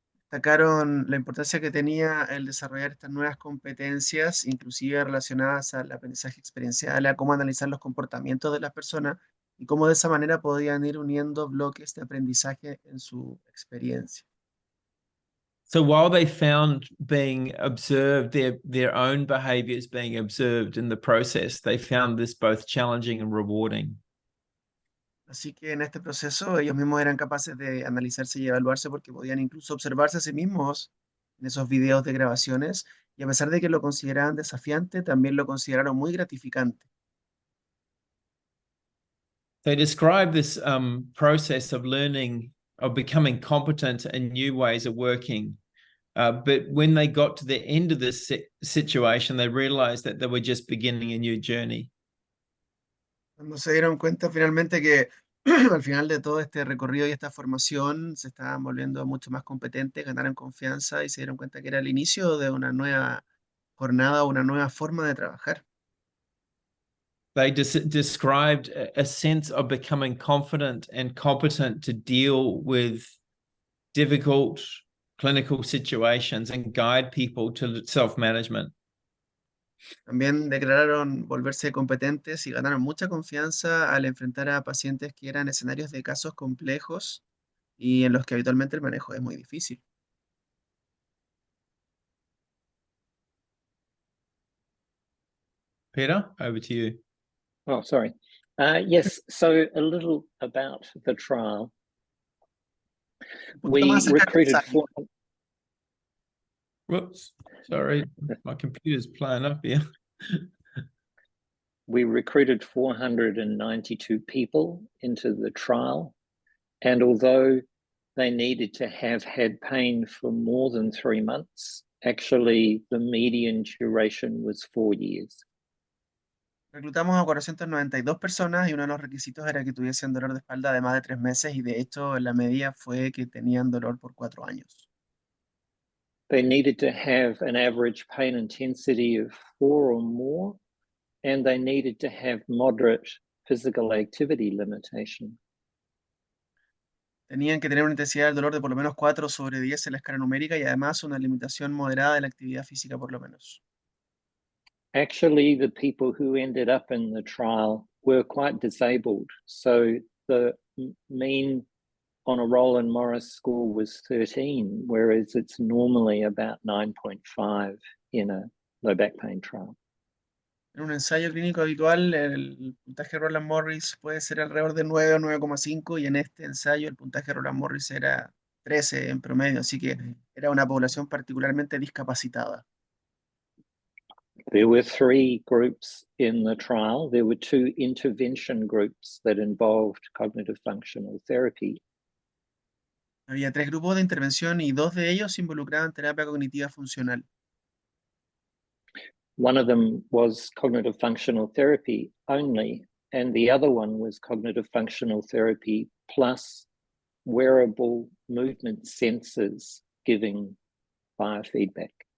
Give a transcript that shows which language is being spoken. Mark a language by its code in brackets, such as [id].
[es] Destacaron la importancia que tenía el desarrollar estas nuevas competencias, inclusive relacionadas al aprendizaje experiencial, a cómo analizar los comportamientos de las personas y cómo de esa manera podían ir uniendo bloques de aprendizaje en su experiencia. [en] So while they found being observed, their own behaviors being observed in the process, they found this both challenging and rewarding. [es] Así que en este proceso ellos mismos eran capaces de analizarse y evaluarse porque podían incluso observarse a sí mismos en esos videos de grabaciones y a pesar de que lo consideraban desafiante, también lo consideraron muy gratificante. [en] They describe this process of learning, of becoming competent in new ways of working But when they got to the end of this situation, they realized that they were just beginning a new journey. [es] Cuando se dieron cuenta finalmente que al final de todo este recorrido y esta formación se estaban volviendo mucho más competentes, ganaron confianza y se dieron cuenta que era el inicio de una nueva jornada, una nueva forma de trabajar. [en] They described a sense of becoming confident and competent to deal with difficult clinical situations and guide people to self-management. [es] También declararon volverse competentes y ganaron mucha confianza al enfrentar a pacientes que eran escenarios de casos complejos y en los que habitualmente el manejo es muy difícil. [en] Peter, over to you. Oh, sorry. Yes, so a little about the trial. [es] Un poquito más [en] We [es] acerca del [en] recruited [es] ensayo. [en] Whoops, sorry, my computer's playing up here. We recruited 492 people into the trial. And although they needed to have had pain for more than 3 months, actually the median duration was 4 years. [es] Reclutamos a 492 personas y uno de los requisitos era que tuviesen dolor de espalda de más de 3 meses y de hecho la media fue que tenían dolor por 4 años. [en] They needed to have an average pain intensity of 4 or more, and they needed to have moderate physical activity limitation. [es] Tenían que tener una intensidad del dolor de por lo menos 4 sobre 10 en la escala numérica y además una limitación moderada de la actividad física por lo menos. [en] Actually, the people who ended up in the trial were quite disabled. So the mean on a Roland Morris score was 13, whereas it's normally about 9.5 in a low back pain trial. [es] En un ensayo clínico habitual, el puntaje Roland Morris puede ser alrededor de 9 o 9,5 y en este ensayo el puntaje Roland Morris era 13 en promedio, así que era una población particularmente discapacitada. [en] There were 3 groups in the trial. There were 2 intervention groups that involved cognitive functional therapy. [es] Había 3 grupos de intervención y 2 de ellos involucraban terapia cognitiva funcional. [en] One of them was cognitive functional therapy only, and the other one was cognitive functional therapy plus wearable movement sensors giving biofeedback.